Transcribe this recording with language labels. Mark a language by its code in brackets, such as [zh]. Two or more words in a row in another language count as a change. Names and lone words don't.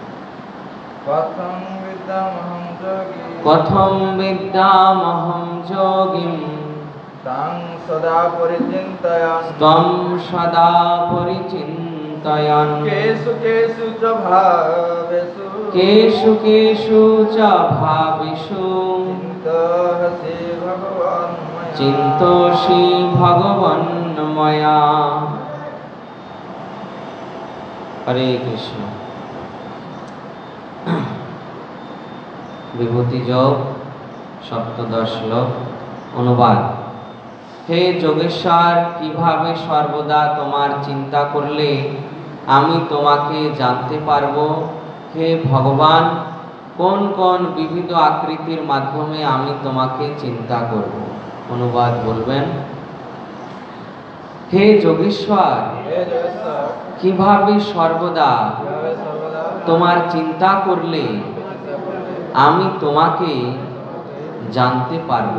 [sa] कथं विद्यामहं योगिं त्वं सदा परिचिन्तयन् केषु केषु च भावेषु चिन्तोषि भगवन् मया। हरे कृष्ण। विभूति योग 17 श्लोक। अनुवाद। [bn] हे যোগেশ্বর, কিভাবে সর্বদা তোমার চিন্তা করলে আমি তোমাকে জানতে পারবো। হে ভগবান, কোন কোন বিবিধ আকৃতির মাধ্যমে আমি তোমাকে চিন্তা করব। অনুবাদ বলবেন, হে যোগেশ্বর, কিভাবে সর্বদা তোমার চিন্তা করলে আমি তোমাকে জানতে পারব।